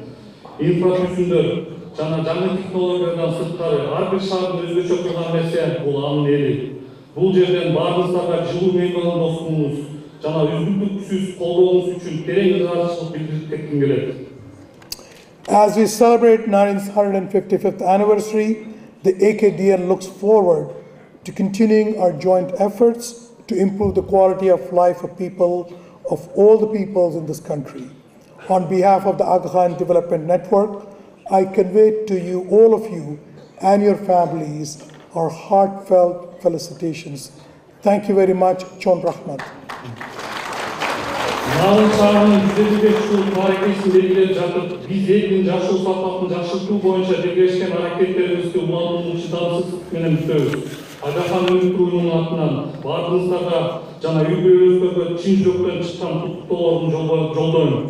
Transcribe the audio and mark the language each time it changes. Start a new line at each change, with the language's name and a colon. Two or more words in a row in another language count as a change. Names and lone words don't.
Kyrgyz: Инфратүзүмдөр жана жаңы технологиялардан сырткары ар бир шаардын өзгөчө кылган нерсе бул анын эли. Бул жерден баарыңыздарга жылуу меймандостугуңуз жана үзгүлтүксүз колдооңуз үчүн терең ыраазычылык билдирип кетким келет.
English: As we celebrate Narin's 155th anniversary, the AKDN looks forward to continuing our joint efforts to improve the quality of life of people of all the peoples in this country. On behalf of the Aga Khan Development Network, I convey to you, all of you, and your families, our heartfelt felicitations. Thank you very much.
Kyrgyz: Чоң рахмат. Нарын шаарынын 155 жылдык тарыхын белгилеп жатып, биз элдин жашоо сапатын жакшыртуу боюнча бирлешкен аракеттерибизди улантууну чыдамсыздык менен күтөбүз. Агахан өнүктүрүү уюмунун атынан баарыңыздарга жана үй-бүлөңүздөргө чын жүрөктөн чыккан куттуктоолорду жолдойм.